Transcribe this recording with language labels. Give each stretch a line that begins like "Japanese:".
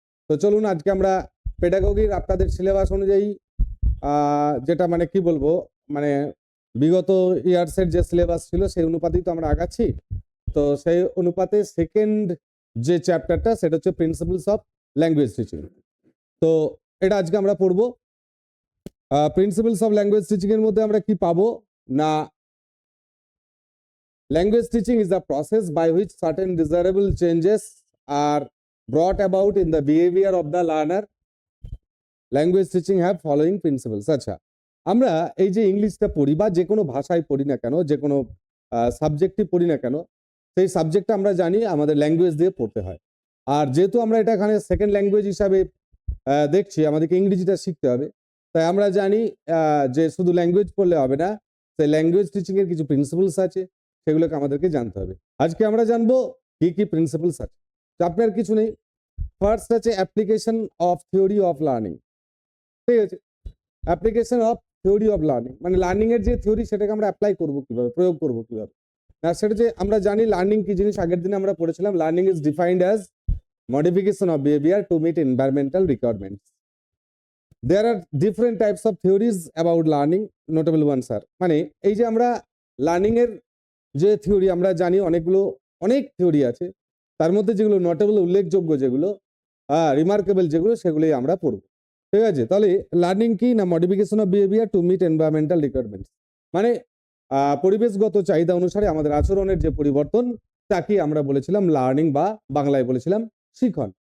Bangla: তো চলুন আজকে আমরা পেডাগোগির আপনাদের সিলেবাস অনুযায়ী যেটা মানে কি বলবো, মানে বিগত ইয়ার্সের যে সিলেবাস ছিল সেই অনুপাতেই তো আমরা আগাচ্ছি। তো সেই অনুপাতে সেকেন্ড যে চ্যাপ্টারটা সেটা হচ্ছে প্রিন্সিপালস অফ ল্যাঙ্গুয়েজ টিচিং। তো এটা আজকে আমরা পড়বো।
English: principles of language teaching
Bangla: এর মধ্যে আমরা কি পাবো না,
English: language teaching is the process by which certain desirable changes are brought about in the behavior of the learner. Language teaching have following principles.
Bangla: আচ্ছা, আমরা এই যে ইংলিশটা পড়ি বা যে কোনো ভাষায় পড়ি না কেন, যে কোনো সাবজেক্টই পড়ি না কেন, সেই সাবজেক্টটা আমরা জানি আমাদের ল্যাঙ্গুয়েজ দিয়ে পড়তে হয়। আর যেহেতু আমরা এটা এখানে সেকেন্ড ল্যাঙ্গুয়েজ হিসাবে দেখছি, আমাদেরকে ইংরেজিটা শিখতে হবে। তাই আমরা জানি যে শুধু ল্যাঙ্গুয়েজ পড়লে হবে না, সেই ল্যাঙ্গুয়েজ টিচিং এর কিছু প্রিন্সিপালস আছে, সেগুলোকে আমাদেরকে জানতে হবে। আজকে আমরা জানবো কি কি প্রিন্সিপালস আছে। আপনার কিছু নেই। ফার্স্ট আছে application of theory of learning. ঠিক আছে, application of theory of learning মানে লার্নিং এর যে থিওরি সেটাকে আমরা অ্যাপ্লাই করবো কিভাবে, প্রয়োগ করবো কিভাবে। না, সেটা যে আমরা জানি লার্নিং কি জিনিস, আগের দিনে আমরা পড়েছিলাম।
English: Learning is defined as modification of behavior to meet environmental requirements. There are different types of theories about learning. Notable ones are
Bangla: মানে এই যে আমরা লার্নিং এর যে থিওরি আমরা জানি, অনেক থিওরি আছে। তার মধ্যে যেগুলো নোটেবল, উল্লেখযোগ্য যেগুলো, রিমার্কেবল যেগুলো, সেগুলোই আমরা পড়ব। ঠিক আছে, তাহলে লার্নিং কি না, modification of behaviour to meet environmental requirements মানে পরিবেশগত চাহিদা অনুসারে আমাদের আচরণের যে পরিবর্তন, তাকে আমরা বলেছিলাম লার্নিং বা বাংলায় বলেছিলাম শিখন।